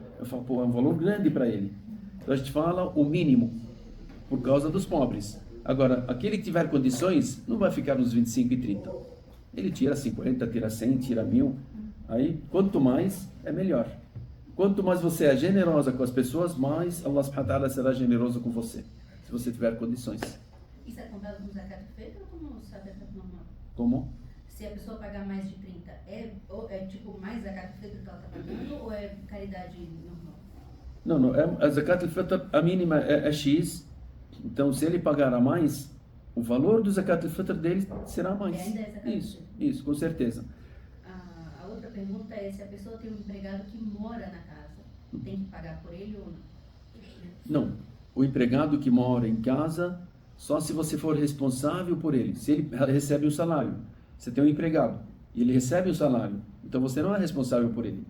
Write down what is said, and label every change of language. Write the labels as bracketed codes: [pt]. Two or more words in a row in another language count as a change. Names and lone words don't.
[pt] Eu falo, pô, é um valor grande para ele. Então a gente fala o mínimo, por causa dos pobres. Agora, aquele que tiver condições, não vai ficar nos 25 e 30. ele tira 50, tira 100, tira 1000. Aí, quanto mais, é melhor. Quanto mais você é generosa com as pessoas, mais [ar] الله سبحانه وتعالى [pt] será generoso com você, se você tiver condições. Isso é contado como zakat feita ou como zakat normal? Como? Se a pessoa pagar mais de 30, é tipo mais zakat feita que ela está pagando ou é caridade normal? Não, a zakat al-fitr, a mínima é X, então se ele pagar a mais, o valor do zakat al-fitr dele será mais. Ainda é zakat Isso, com certeza. A outra pergunta é se a pessoa tem um empregado que mora na casa, tem que pagar por ele ou não? Não, o empregado que mora em casa, só se você for responsável por ele, se ele recebe um salário, você tem um empregado e ele recebe um salário, então você não é responsável por ele.